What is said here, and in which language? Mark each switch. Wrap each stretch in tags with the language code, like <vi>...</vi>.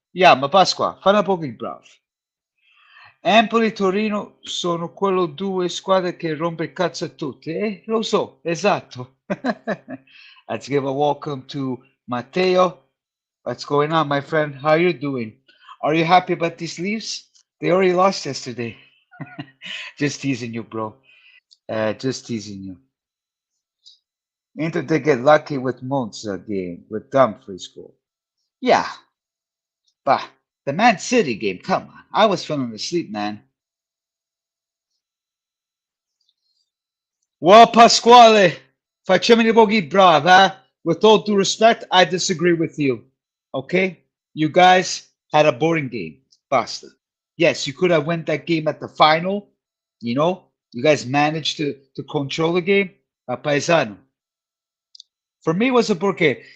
<it>Yeah, ma Pasqua, fa una poco il bravo. Empoli e Torino sono quelle due squadre che rompe il cazzo a tutti. Lo so, esatto.</it> <en>Let's give a welcome to Matteo. What's going on, my friend? How you doing? Are you happy about these Leafs? They already lost yesterday. Just teasing you, bro. Just teasing you. Inter did get lucky with Monza game with Dumfries goal. Yeah, but the Man City game, come on. I was falling asleep, man.</en> <it>Well, Pasquale, facciamo i pochi bravi, eh?</it> <en>With all due respect, I disagree with you. Okay? You guys had a boring game. Basta. Yes, you could have won that game at the final. You know, you guys managed to control the game. Paisano. For me, it was a boring game.</en>